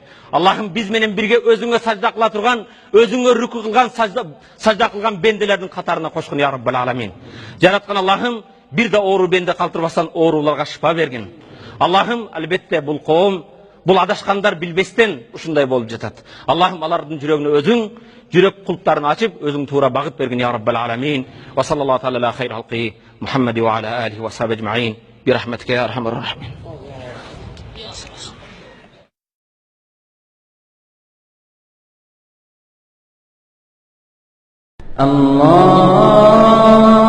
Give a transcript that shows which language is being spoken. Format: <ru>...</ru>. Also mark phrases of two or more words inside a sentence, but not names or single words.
<ky>Аллахым биз менен бирге өзүңө сажда кыла турган, өзүңө рүкү кылган, сажда кылган бенделердин катарына кошкун</ky> <ar>يا رب العالمين.</ar> <ky>Жараткан Аллахым бир да оору бенде калтырбастан ооруларга шифа бергин. Аллахым албетте бул коом, бул адашкандар билбестен ушундай болуп жатат. Аллахым алардын жүрөгүнө өзүң жүрөк кулптарын ачып, өзүң туура багыт бергин</ky> <ar>يا رب العالمين. وصلى الله عليه خير خلقه محمد وعلى آله وصحبه أجمعين برحمتك يا أرحم الراحمين. Allah</ar>